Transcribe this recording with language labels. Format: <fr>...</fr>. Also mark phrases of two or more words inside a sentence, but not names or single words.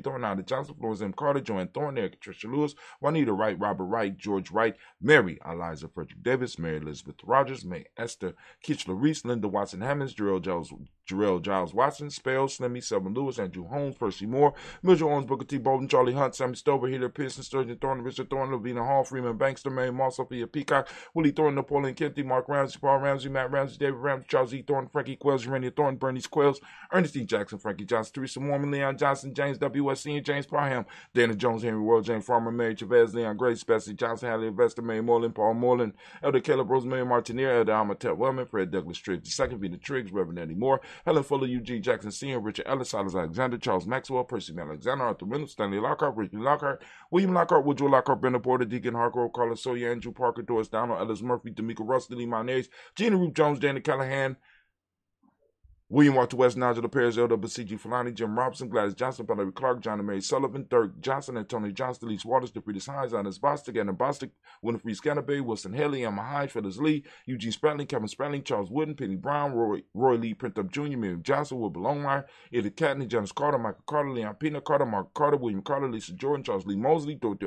<en>Thornton, Ida Johnson, Florence M. Carter, Joanne Thornton, Eric Tricia Lewis, Juanita Wright, Robert Wright, George Wright, Mary Eliza Frederick Davis, Mary Elizabeth Rogers, May Esther Kitchler Reese, Linda Watson Hammonds, Jarrell Giles Watson, Spell, Slimmy, Selma Lewis, Andrew Holmes, Percy Moore, Mildred Owens, Booker T. Bolden, Charlie Hunt, Sammy Stover, Heater Pearson, Sturgeon Thornton, Richard Thornton, Lavina Hall, Freeman Bankster, Mary Moss, Sophia Peacock, Willie Thornton, Napoleon Kennedy, Mark Ramsey, Paul Ramsey, Matt Ramsey, David Ramsey, Charles E. Thornton, Frankie Quells, Urania Thornton, Bernice Quells, Ernestine Jackson, Frankie Johnson, Teresa Mormon, Leon Johnson, James W.S. Sr., James Parham, Dana Jones, Henry World, James Farmer, Mary Chavez, Leon Grace, Bessie Johnson, Hallie Investor, Mary Moreland, Paul Moreland, Elder Caleb Rosemary Martinier, Elder Almatet Wellman, Fred Douglas Triggs, II, Vina Triggs, Reverend Eddie Moore, Helen Fuller, Eugene Jackson Sr., Richard Ellis, Silas Alexander, Charles Maxwell, Percy Alexander, Arthur Reynolds, Stanley Lockhart, Richard Lockhart, William Lockhart, Woodrow Lockhart, Brenda Porter, Deacon Hargrove, Carlos Sawyer, Andrew Parker, Doris Donald, Ellis Murphy, D'Amico Russ, Lily Monez, Gina Ruth Jones, Danny Callahan, William Walter West, Nigel Perez, Elder Basiji Fulani, Jim Robinson, Gladys Johnson, Valerie Clark, John and Mary Sullivan, Dirk Johnson, Anthony Johnson, Elise Waters, DeFriedis Hines, Annis Bostic, Anna Bostic, Winifred Scanabay, Wilson Haley, Emma Hyde, Phyllis Lee, Eugene Spratling, Kevin Spratling, Charles Wooden, Penny Brown, Roy Lee, Printup Jr., Mary Johnson, Wilbur Longmire, Edith Catney, Janice Carter, Michael Carter, Leon Pena Carter, Mark Carter, William Carter, Lisa Jordan, Charles Lee Mosley, Dorothy R.</en>